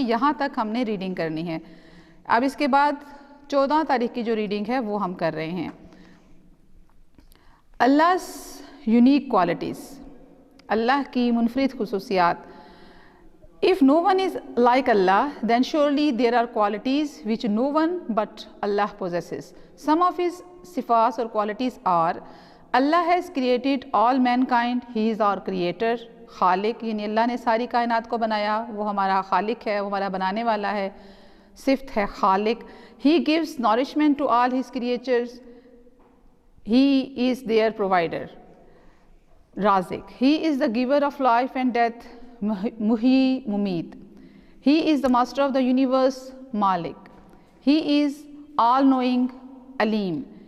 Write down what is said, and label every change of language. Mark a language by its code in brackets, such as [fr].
[ur] یہاں تک ہم نے ریڈنگ کرنی ہے. اب اس کے بعد 14 تاریخ کی جو ریڈنگ ہے وہ ہم کر رہے ہیں. [en] Allah's unique qualities, [ur] اللہ کی منفرد خصوصیات. [en] If no one is like Allah, then surely there are qualities which no one but Allah possesses. Some of his sifats or qualities are: Allah has created all mankind, he is our creator. [ur] خالق، یعنی اللہ نے ساری کائنات کو بنایا، وہ ہمارا خالق ہے، وہ ہمارا بنانے والا ہے. صفت ہے خالق. [en] He gives nourishment to all his creatures. He is their provider. Razik. He is the giver of life and death. Muhi Mumeet. He is the master of the universe. Malik. He is all-knowing. Alim.